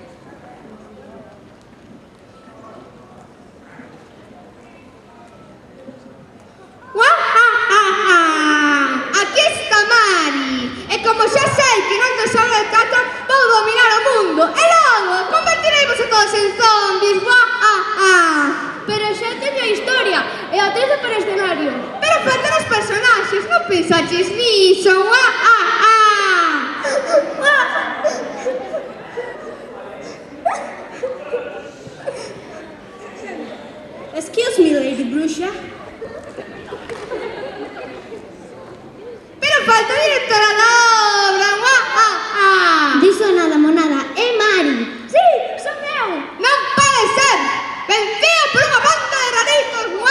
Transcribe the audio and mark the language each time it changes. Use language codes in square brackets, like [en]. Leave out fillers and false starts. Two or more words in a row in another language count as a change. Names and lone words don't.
[gl] Aquí está Mari. E como xa sei que non te sabe de teatro, vou dominar o mundo. E logo, convertiremos a todos en zombies. Pero xa teño a historia e a Atrezzo para escenario. Pero faltan os personaxes, non pensaches niso. [en] Excuse me, Lady Bruxa. [gl] Pero falta a directora da obra. Diso nada, monada, é Mari. Sí, son eu. Non pode ser. Vencida por unha banda de raritos.